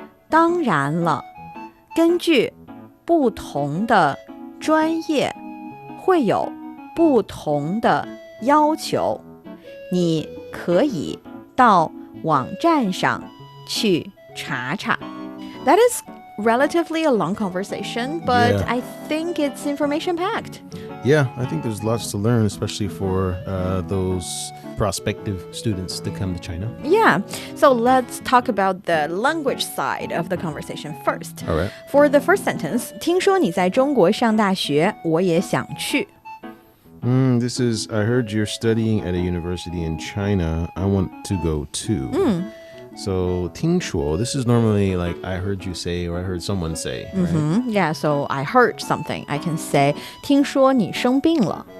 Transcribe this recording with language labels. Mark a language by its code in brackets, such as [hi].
[zh] 当然了，根据不同的专业会有不同的要求，你可以到网站上去查查。 [en] That is relatively a long conversation, but Yeah. I think it's information-packed. Yeah, I think there's lots to learn, especially for those prospective students to come to China. Yeah, so let's talk about the language side of the conversation first. All right. For the first sentence, [zh] 听说你在中国上大学，我也想去。 [en] This is, I heard you're studying at a university in China. I want to go too. So, 听说, this is normally like I heard you say or I heard someone say, right? Yeah, so I heard something. I can say, [zh] 听说你生病了。